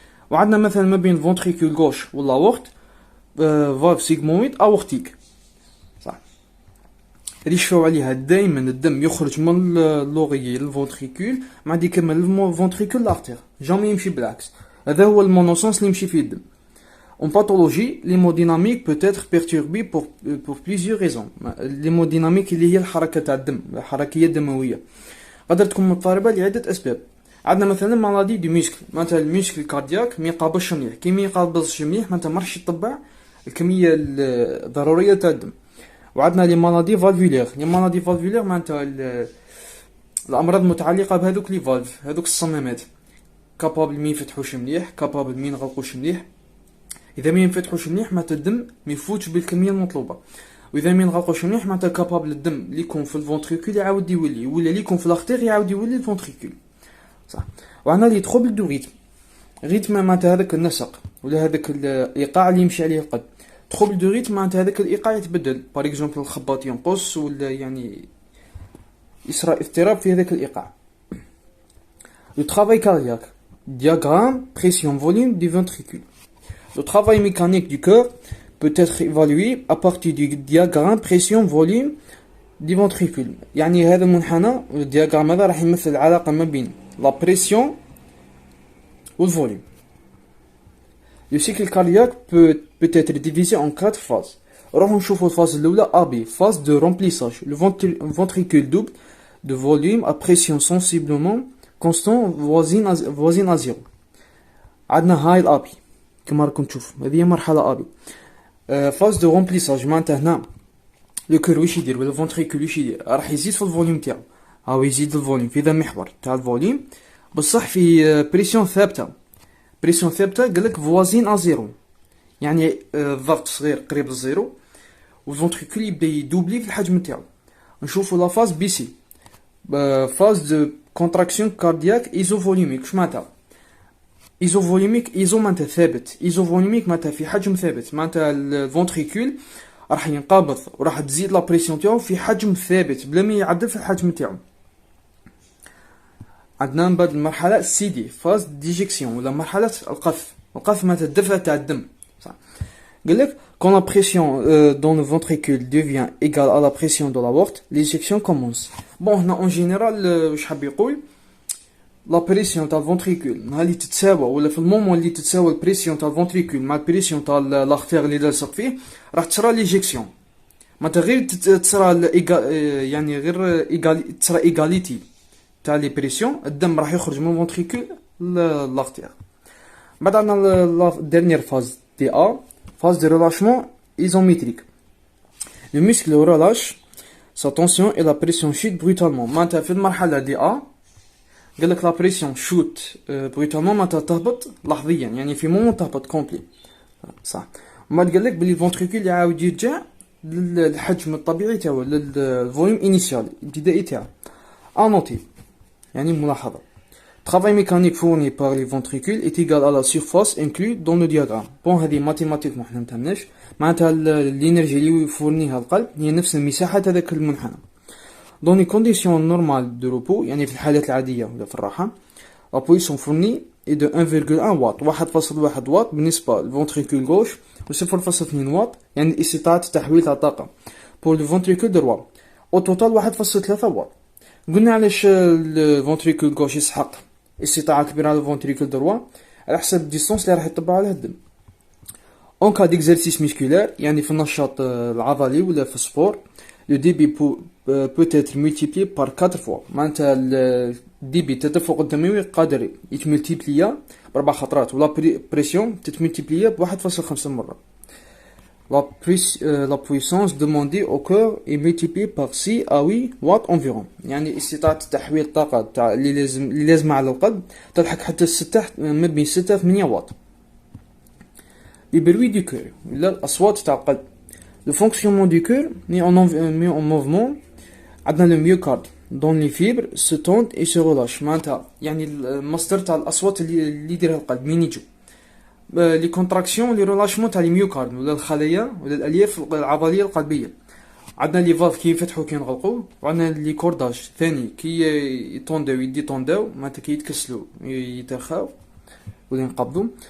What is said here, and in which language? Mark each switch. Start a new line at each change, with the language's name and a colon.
Arabic: وعندنا مثلا ما بين فونتريكول غوش والاورت فالف سيغمويد اورتيك، صح. اللي يشفاو عليها دائما الدم يخرج من اللوغيي للفونتريكول مع يكمل الفونتريكول لارتير، جامي يمشي بالعكس. هذا هو المونوسونس اللي يمشي فيه الدم.
French: En pathologie, l'hémodynamique peut être perturbée pour plusieurs raisons.
Arabic: l'hémodynamique اللي هي الحركة تاع الدم، الحركية الدموية، قدرت تكون مضطربة لعدة أسباب. عندنا مثلا مالادي دي ميسكل، معناتها الميسكل الكاردياك ما يقابلش مليح، كي ما يقابلش مليح معناتها ما راحش يطبع الكمية الضرورية تاع الدم. وعندنا لي مالادي فالفولير، لي مالادي فالفولير معناتها الأمراض المتعلقة بهذوك لي فالف، هذوك الصمامات، كابابل مي يفتحوش مليح، كابابل مي ينغلقوش مليح. اذا ما ينفتحوش مليح معناتها الدم ما يفوتش بالكميه المطلوبه، واذا ما ينغلقوش مليح معناتها كابابل الدم اللي يكون في الفونتريكول يعاود يولي، ولا اللي يكون في الارتير يعاود يولي الفونتريكول، صح. وعندنا لي تروبل دو ريتم، ريتم معناتها هذاك النسق ولا هذاك الايقاع اللي يمشي عليه القلب. تروبل دو ريتم معناتها هذاك الايقاع يتبدل، باغ اكزومبل الخباط ينقص ولا يعني يصرى اضطراب في هذاك الايقاع.
French: لو ترافاي كاردياك، diagramme pression volume du ventricule. Le travail mécanique du cœur peut être évalué à partir du diagramme pression-volume du ventricule.
Arabic: يعني هذا المنحنى الدياغرام هذا راح يمثل العلاقة ما بين la pression والvolume.
French: Le cycle cardiaque peut être divisé en 4 phases.
Arabic: راح نشوفوا الفاز الأولى AB,
French: phase de remplissage. Le ventricule double de volume à pression sensiblement constant voisine à zéro.
Arabic: عندنا هاي الأبي كما راكم تشوفوا، هذه هي مرحلة أبي. فاز دو رومبليساج معناتها هنا لو كور واش يدير ولا الفونتريكول واش يدير، راح يزيد في الفوليوم تاعو، هاو يزيد الفوليوم في ذا المحور تاع الفوليوم، بصح في بريسيون ثابتة. بريسيون ثابتة قالك فوازين ا زيرو، يعني الضغط صغير قريب للزيرو، والفونتريكول يبدا يدوبلي في الحجم تاعو. نشوفوا لا فاز بي سي، فاز دو كونتراكسيون كاردياك ايزوفوليميك. واش معناتها ايزوفوليميك؟ ايزو معناتها ثابت، ايزوفوليميك معناتها في حجم ثابت، معناتها الفونتريكول راح ينقبض وراح تزيد لا بريسيون تاعو في حجم ثابت بلا ما يعدل في الحجم تاعو. عندنا من بعد المرحله سي دي، فاز ديجيكسيون ولا مرحله القذف. القذف معناتها الدفع تاع الدم، صح.
French: قالك quand la pression dans le ventricule devient égale à la pression de l'aorte, l'éjection commence.
Arabic: bon هنا اون جينيرال واش حاب يقول، لا بريسيون تاع الفونتريكول نهار اللي تتساوى ولا في المومون اللي تتساوى البريسيون تاع الفونتريكول مع البريسيون تاع لاختير اللي لاصق فيه، راح تصرى ليجيكسيون. معناتها غير تصرى يعني غير تصرى ايغاليتي تاع لي بريسيون، الدم راح يخرج من الفونتريكول لاختير. بعد عندنا لا ديرنيير فاز دي ا، فاز دو ريلاشمون ايزوميتريك.
French: لو مسكل ريلاش sa tension et la pression chute brutalement.
Arabic: معناتها في المرحله دي ا قالك لا بريسيون شوت بروتالمون معناتها تهبط لحظيا، يعني في مومون تهبط كومبلي، صح. وما قالك بلي الفونتريكول يعاود يرجع للحجم الطبيعي تاعو، للفوليوم انيسيال الابتدائي تاعو.
French: انوتي
Arabic: يعني ملاحظه،
French: travail mécanique fourni par les ventricules est égal à la surface inclus dans le diagramme.
Arabic: بون هذه ماتيماتيك ما حنا نفهمناش، معناتها الانرجي اللي يفورنيها القلب هي نفس المساحه هذاك المنحنى.
French: dans les conditions normales de repos،
Arabic: يعني في الحالات العادية ولا في الراحة،
French: la puissance fournie est de 1,1 واط، 1.1 واط
Arabic: بالنسبة للفونتريكول غوش،
French: و 0.2 واط
Arabic: يعني استطاعة تحويل الطاقة
French: pour le ventricule droit. au total 1.3 واط.
Arabic: قلنا علاش الفونتريكول غوش يسحق استطاعة كبيرة على الفونتريكول دروا، على حسب الديستونس اللي راح يطبع عليها الدم.
French: en cas d'exercice musculaire،
Arabic: يعني في النشاط العضلي ولا في السبور،
French: le débit peut être multiplié par 4 fois.
Arabic: معناتها الديبي التدفق الدموي قادر يتملتيبليا ب4 خطرات، ولا بريسيون تتملتيبليا ب1.5 مرة.
French: la puissance demandée au cœur est multipliée par 6 à 8 watts environ،
Arabic: يعني استطاعة تحويل الطاقة تاع اللي لازمة على القلب تلحق حتى 6 ما بين 6 8 واط.
French: les bruits du cœur
Arabic: ولا الأصوات تاع القلب.
French: Le fonctionnement du cœur met en mouvement عندنا le myocarde dont les fibres se tendent et se relâchent.
Arabic: معناتها يعني المصدر تاع الأصوات اللي يديرها القلب من يجوا لي كونتراكسيون لي ريلاشمون تاع الميوكارد ولا الخلايا ولا الألياف العضلية القلبية. عندنا لي فالف كي يفتحوا كي ينغلقوا، وعندنا لي كورداج ثاني كي يطونداو يديطونداو معناتها كي يتكسلوا يترخاو ولا ينقبضوا.